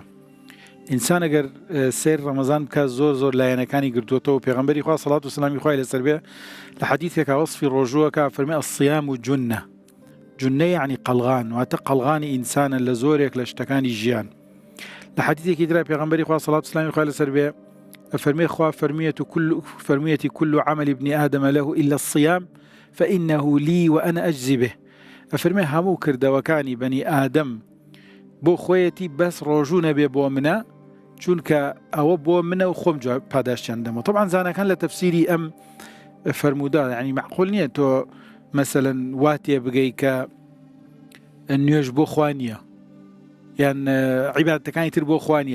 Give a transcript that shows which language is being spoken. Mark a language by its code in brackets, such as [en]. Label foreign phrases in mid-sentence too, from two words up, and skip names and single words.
[ckb] ئینسان ئەگەر سێر ڕەمەزان بکە زۆر لایەنەکانی گرتووەتەوە پێغەمبەری خوا سەڵات و سەلامی خوای لەسەر بێ لە حەدیثێکا وەصفی ڕۆژووەکە فەرمێ [ar] الصیام جونە جونە [ckb] یعنی قەڵغان واتە قەڵغانی ئینسانە لە زۆرێک لە شتەکانی ژیان. لە حەدیثێکی درا پێغەمبەری خوا سەڵات و سەلامی خوای لەسەر بێ فەرمێ خوا فەرمیەتی [ar] كل عمل ابن آدم له إلا الصيام فإنه لي وأنا أجزي به. [ckb] فەرمێ هەموو کردەوەکانی بەنی ئادەم بۆ خۆیەتی بەس ڕۆژوو نەبێ بۆ منە چونکە ئەوە بۆ منە و خۆم پاداشتیان دەمەوە. طبعا زانەکان لە تەفسیری ئەم فەرموودا ینی معقول نییە تۆ مەسەلەن واتێ بگەی کە نوێژ بۆ خوا نییە یان عیبادەتەکانی تر بۆ خوا نییە.